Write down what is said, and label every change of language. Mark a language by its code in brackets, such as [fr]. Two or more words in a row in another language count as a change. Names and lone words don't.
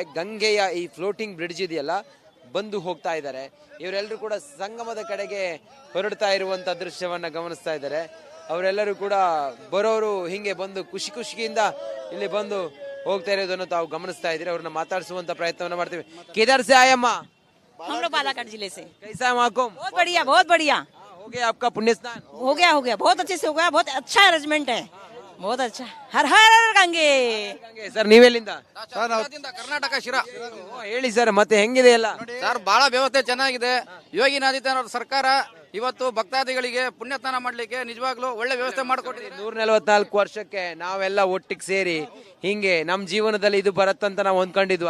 [kn] ಗಂಗೆಯ ಈ [en] floating bridge [kn] ಇದೆಯಲ್ಲ, ಬಂದು ಹೋಗ್ತಾ ಇದ್ದಾರೆ. ಇವರೆಲ್ಲರೂ ಕೂಡ ಸಂಗಮದ ಕಡೆಗೆ ಹೊರಡ್ತಾ ಇರುವಂತ ದೃಶ್ಯವನ್ನ ಗಮನಿಸ್ತಾ ಇದ್ದಾರೆ. ಅವರೆಲ್ಲರೂ ಕೂಡ ಬರೋರು ಹಿಂಗೆ ಬಂದು ಖುಷಿಯಿಂದ ಇಲ್ಲಿ ಬಂದು ಹೋಗ್ತಾ ಇರೋದನ್ನು ತಾವು ಗಮನಿಸ್ತಾ ಇದ್ದೀರಿ. ಅವ್ರನ್ನ ಮಾತಾಡಿಸುವಂತ ಪ್ರಯತ್ನವನ್ನ ಮಾಡ್ತೀವಿ. [hi] किधर से आए अम्मा? हम लोग बालाघाट जिले से। कैसा है माकुम? बहुत बढ़िया, बहुत बढ़िया। हो गया आपका पुण्य स्नान? हो गया, बहुत अच्छे से हो गया। बहुत अच्छा अरेंजमेंट है, बहुत अच्छा। हर हर गंगे। [kn] ಸರ್, ನೀವೆಲ್ಲಿಂದ? ಕರ್ನಾಟಕ ಶಿರಾ. ಹೇಳಿ ಸರ್, ಮತ್ತೆ ಹೆಂಗಿದೆ ಎಲ್ಲ? ಸರ್, ಬಹಳ ವ್ಯವಸ್ಥೆ ಚೆನ್ನಾಗಿದೆ. ಯೋಗಿ ಆದಿತ್ಯನಾಥ್ ಸರ್ಕಾರ ಇವತ್ತು ಭಕ್ತಾದಿಗಳಿಗೆ ಪುಣ್ಯಸ್ನಾನ ಮಾಡ್ಲಿಕ್ಕೆ ನಿಜವಾಗ್ಲೂ ಒಳ್ಳೆ ವ್ಯವಸ್ಥೆ ಮಾಡಿಕೊಟ್ಟಿದೆ. 144 ವರ್ಷಕ್ಕೆ ನಾವೆಲ್ಲ ಒಟ್ಟಿಗೆ ಸೇರಿ ಹಿಂಗೆ ನಮ್ ಜೀವನದಲ್ಲಿ ಇದು ಬರತ್ತಂತ ನಾವು ಅಂದ್ಕೊಂಡಿದ್ವಾ?